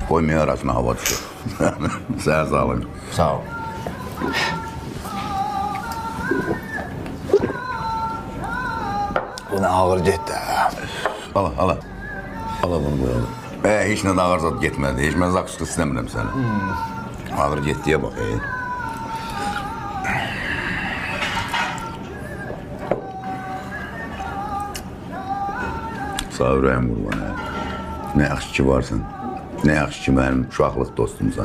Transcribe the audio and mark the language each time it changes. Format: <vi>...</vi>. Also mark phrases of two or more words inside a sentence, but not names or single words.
<tr>Koymuyor arasına hava düşüyor.</tr> <az>Sağ sağlık. Sağ ol. Bu ne ağır getdi. Ala. Ala bunu koyalım. Hiç ne ağır zat getmədi. Heç mən zakışqı istəmirəm səni. Ağır getdiyə bax. Sağ ürəyim qurban. Nə yaxşı ki varsan. Nə yaxşı ki mənim uşaqlıq dostumsan.</az>